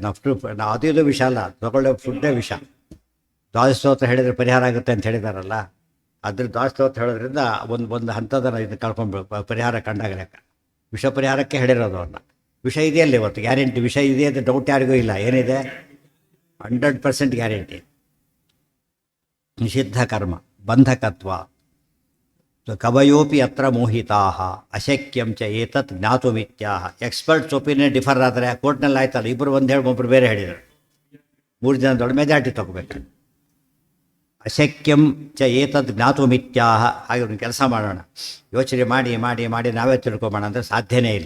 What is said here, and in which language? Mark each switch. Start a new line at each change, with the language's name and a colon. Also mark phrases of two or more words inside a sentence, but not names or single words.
Kannada: ನಾವು ಅದು ಇದು ವಿಷ ಅಲ್ಲ, ತೊಗೊಳ್ಳೋ ಫುಡ್ಡೇ ವಿಷ. ದ್ವಾದಶೋತ್ರ ಹೇಳಿದರೆ ಪರಿಹಾರ ಆಗುತ್ತೆ ಅಂತ ಹೇಳಿದಾರಲ್ಲ, ಅದ್ರ ದ್ವಾದಶೋತ್ರ ಹೇಳೋದ್ರಿಂದ ಒಂದು ಹಂತದ ಇದು ಕಳ್ಕೊಂಡ್ಬಿಡು ಪರಿಹಾರ ಕಂಡಾಗ ಲೆಕ್ಕ. ವಿಷ ಪರಿಹಾರಕ್ಕೆ ಹೇಳಿರೋದು ಅವ್ರನ್ನ. ವಿಷ ಇದೆಯಲ್ಲ ಇವತ್ತು, ಗ್ಯಾರಂಟಿ ವಿಷ ಇದೆ ಅಂತ ಡೌಟ್ ಯಾರಿಗೂ ಇಲ್ಲ. ಏನಿದೆ? 100% ಗ್ಯಾರಂಟಿ. ನಿಷಿದ್ಧ ಕರ್ಮ ಬಂಧಕತ್ವ.
Sanskrit: ಕವಯೋಪಿ ಅತ್ರ ಮೋಹಿತಾ ಅಶಕ್ಯಂ ಚ ಏತತ್ ಜ್ಞಾತುಮಿತ್ಯಾಹ.
English: experts opinion differ
Kannada: ಆದರೆ ಕೋರ್ಟ್ನಲ್ಲಿ ಆಯ್ತಲ್ಲ, ಇಬ್ಬರು ಒಂದು ಹೇಳಿ ಒಬ್ಬರು ಬೇರೆ ಹೇಳಿದರು. 3 ಜನ ದೊಡ್ಡ ಮೆಜಾರಿಟಿ ತಗೋಬೇಕು.
Sanskrit: ಅಶಕ್ಯಂ ಚ ಏತದ್ ಜ್ಞಾತುಮಿತ್ಯಾಹ.
Kannada: ಹಾಗೆ ಒಂದು ಕೆಲಸ ಮಾಡೋಣ, ಯೋಚನೆ ಮಾಡಿ ಮಾಡಿ ಮಾಡಿ ನಾವೇ ತಿಳ್ಕೊಬೋಣ ಅಂದರೆ ಸಾಧ್ಯನೇ ಇಲ್ಲ.